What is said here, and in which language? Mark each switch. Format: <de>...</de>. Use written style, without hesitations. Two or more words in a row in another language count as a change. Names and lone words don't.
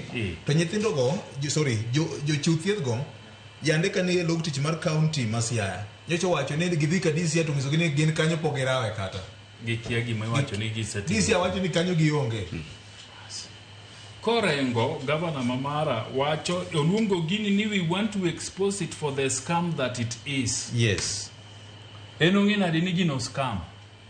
<luo>To nyithindo go jo chiuthieth go yande kane log tich mar county Masiaya. Nyocho wacho ni gidhi ka DCI to ngiso ni gin kanyo pogerawe kata. Gikia gima wacho ni giseti. DCI wacho ni kanyo gionge. Korengo, Governor Mamara, wacho, oluongo gini ni</luo> <en>we want to expose it for the scam that it is.</en> <luo>Yes. Enong'e nade ni gino scam.</luo>